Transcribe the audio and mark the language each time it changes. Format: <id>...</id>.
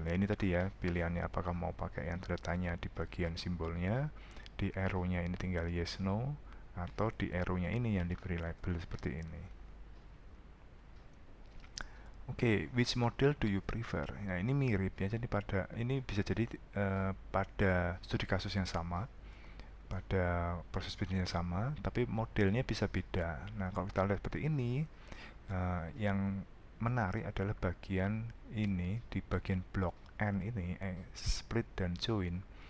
<id>Nah, ini tadi ya pilihannya, apakah mau pakai yang tanda tanya di bagian simbolnya, di arrow-nya ini tinggal yes no, atau di arrow-nya ini yang diberi label seperti ini.</id> <en>Oke, which model do you prefer?</en> <id>Nah, ini mirip ya, jadi ini bisa jadi pada studi kasus yang sama, pada proses bisnis yang sama, tapi modelnya bisa beda. Nah, kalau kita lihat seperti ini, yang menarik adalah bagian ini, di bagian blok N ini, split dan join.</id>